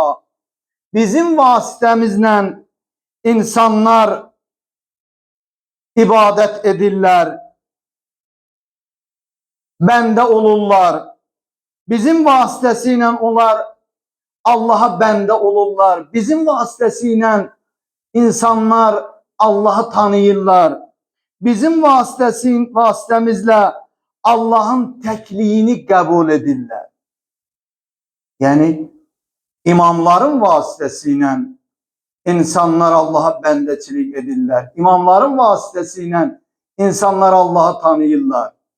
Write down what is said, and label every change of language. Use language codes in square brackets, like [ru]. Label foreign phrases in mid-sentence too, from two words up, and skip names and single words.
[az] Bizim vasitəmizlə insanlar ibadət edirlər, bəndə olurlar. Bizim vasitəsilə onlar Allaha bəndə olurlar. Bizim vasitəsilə insanlar Allah'ı tanıyırlar. [tr] Bizim vasıtemizle Allah'ın tekliğini kabul edirlər. Yani imamların vasitesiyle insanlar Allah'a bendeçilik edirlər. İmamların vasitesiyle insanlar Allah'ı tanıyırlar.